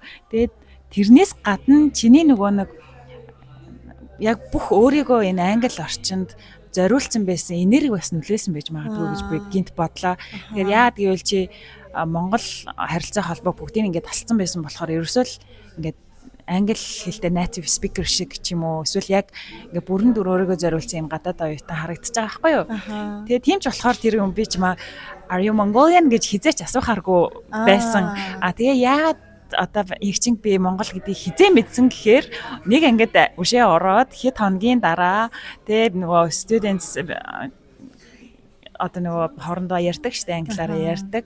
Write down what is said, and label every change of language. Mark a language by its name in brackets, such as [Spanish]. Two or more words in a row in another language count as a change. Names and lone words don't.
[Mongolian] Тэгээд тэрнээс гадна чиний нөгөө нэг яг бүх өөрийгөө энэ англи орчинд зориулсан байсан энерги бас нөлөөсөн байж магадгүй гэж би гинт бодлоо. Тэгэхээр яад гэвэл чи Монгол харилцаа холбоо бүгдийг ингээд талцсан байсан болохоор ерөөсөө л ингээд англи хэлтэй [English] native speaker [Mongolian] шиг ч юм уу эсвэл яг ингээд бүрэн дүр өөрийгөө зориулсан юм гадаад оюутан харагдаж байгаа байхгүй юу. Тэгээ тийм ч болохоор тэр юм би ч [English] are you Mongolian [Mongolian] гэж хизээч асуухааргүй байсан. Тэгээ яагаад одоо их чинь би Монгол гэдгийг хизээ мэдсэн гэхээр нэг ингээд үшээ ороод хэд хоногийн дараа тэгээ нөгөө students одоо нөгөө хоорондоо ярьдаг штэ англиараа ярьдаг.